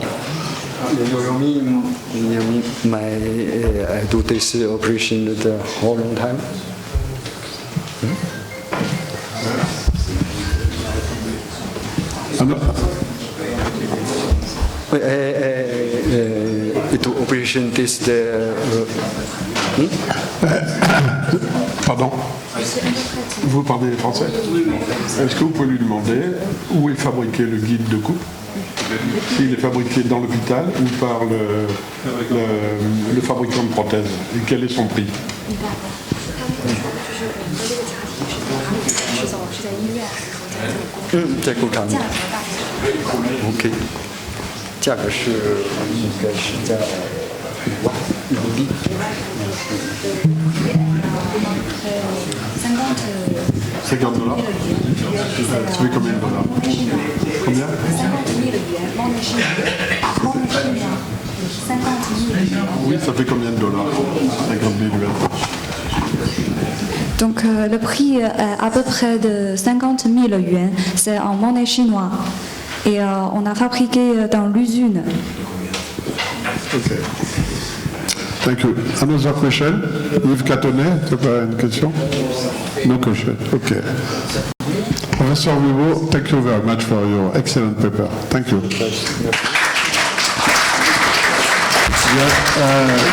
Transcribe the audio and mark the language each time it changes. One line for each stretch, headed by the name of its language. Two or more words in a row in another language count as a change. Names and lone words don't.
English: You mean I do this operation the whole long time? Operation this Pardon?
French: Vous parlez français? Est-ce que vous pouvez lui demander où est fabriqué le guide de coupe? S'il est fabriqué dans l'hôpital ou par le fabricant de prothèses? Et quel est son prix?
Chinese: OK， 价格是应该是在5万人民币。
English: $50.
French: Ça fait combien de dollars? Combien? 50 000. Oui, ça fait combien de dollars? 50 000 yuan. Donc le prix est à peu près de 50 000 yuan, c'est en monnaie chinoise. Et on a fabriqué dans l'usine.
English: Ok. Thank you. Another question?
French: Yves Catonnet, tu as une question?
English: No question. Okay. Professor Vivo, thank you very much for your excellent paper. Thank you.